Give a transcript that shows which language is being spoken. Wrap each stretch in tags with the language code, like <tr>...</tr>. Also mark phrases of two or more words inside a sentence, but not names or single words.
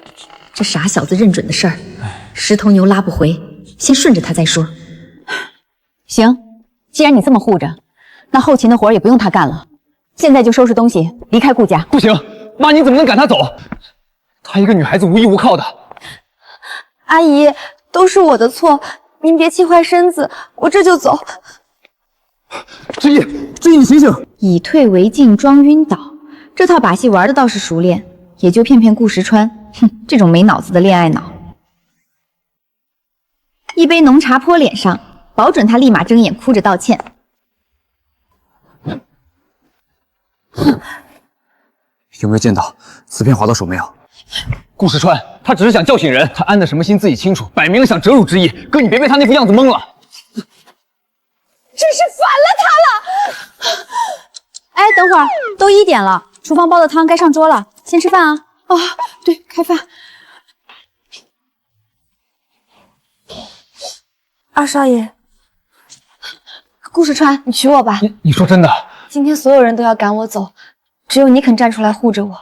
<zh>這傻小子認準的事兒，十頭牛拉不回，先順着他再說。行。既然你這麼護着，那後勤的活也不用他幹了。現在就收拾東西離開顧家。不行，媽，你怎麼能趕他走？她一個女孩子無依無靠的。阿姨，都是我的錯，您別氣壞身子，我這就走。之意，你醒醒！以退為進，裝暈倒，這套把戲玩的倒是熟練，也就騙顧時川，哼，這種沒腦子的戀愛腦。一杯濃茶潑臉上。保準他立馬睜眼哭着道歉。有没有见到瓷片划到手没有？顾时川，他只是想叫醒人，他安的什麼心自己清楚，擺明了想折辱之意。哥，你別被他那副樣子懵了。真是煩了他了！哎，等會兒，都1點了，廚房煲的湯該上桌了，先吃飯啊。哦，對，開飯。二少爺，顧時川，你娶我吧。你說真的？今天所有人都要趕我走，只有你肯站出來護着我。</zh>